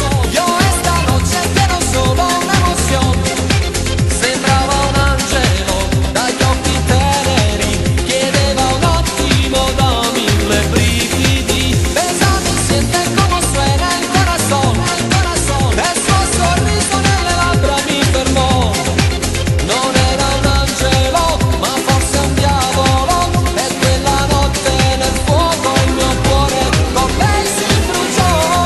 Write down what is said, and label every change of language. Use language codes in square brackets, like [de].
[es] Yo esta noche quiero solo una emoción. [it] Sembrava un angelo dagli occhi teneri, chiedeva un attimo da mille brividi. [es] Bésame, siente como suena el corazón. [it] E il suo sorriso nelle labbra mi fermò. Non era un angelo, ma forse un diavolo. E quella notte nel fuoco il mio cuore con lei si bruciò.